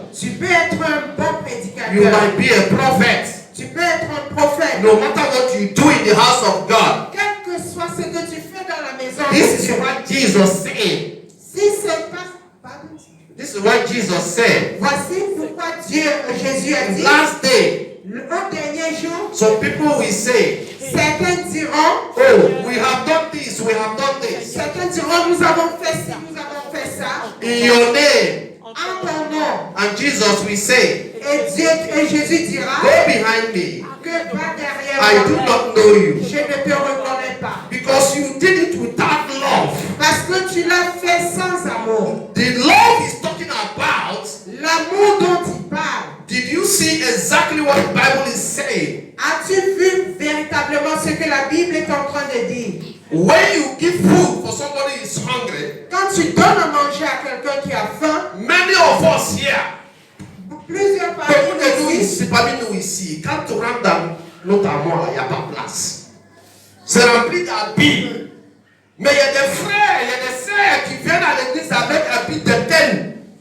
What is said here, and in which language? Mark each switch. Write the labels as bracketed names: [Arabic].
[French] Tu peux être un bon prédicateur. [English] You might be a prophet. [French] Tu peux être un prophète. [English] No matter what you do in the house of God. [French] Quel que soit ce que tu fais dans la maison. [English] This is what Jesus said. [French] Si c'est pas... [English] This is what Jesus said. [French] Voici pourquoi Jésus a dit. [English] Last day. [French] Au dernier jour. [English] Some people will say. [French] Certains diront. [English] Oh, we have done this. We have done this. [French] Certains diront, nous avons fait ci, nous avons fait ça. [English] In your name. [French] En ton nom. [English] And Jesus will say. [French] Et Jésus dira. [English] Go behind me. [French] Que va derrière [English] I [French] moi. [English] do not know you. [French] Je ne te reconnais pas. [English] Because you did it without love. [French] Parce que tu l'as fait sans amour. [English] The love he's talking about. [French] L'amour dont il parle. [English] Did you see exactly what the Bible is saying? [French] As-tu vu véritablement ce que la Bible est en train de dire? [English] When you give food for somebody who is hungry, [French] quand tu donnes à manger à quelqu'un qui a faim, [English] many of us here, [French] plusieurs parmi nous ici, quand tu rentres dans notre armoire, il n'y a pas de place. C'est rempli d'habits. Mais il y a des frères, il y a des sœurs qui viennent à l'église avec habits de tel.